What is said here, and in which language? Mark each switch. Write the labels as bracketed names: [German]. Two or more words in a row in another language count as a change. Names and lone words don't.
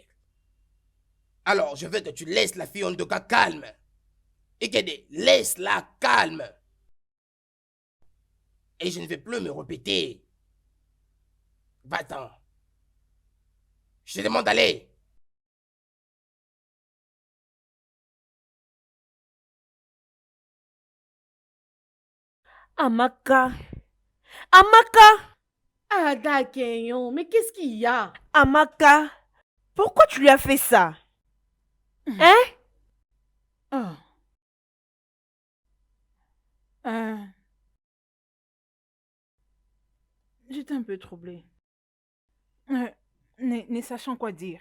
[French] Alors, je veux que tu laisses la fille Ondoka calme. Ikede, laisse-la calme. Et je ne vais plus me répéter. Va-t'en. Je te demande d'aller. Amaka. Amaka. Ada Kenyon, mais qu'est-ce qu'il y a? Amaka. Pourquoi tu lui as fait ça? Hein? Oh. J'étais un peu troublée. Ne sachant quoi dire.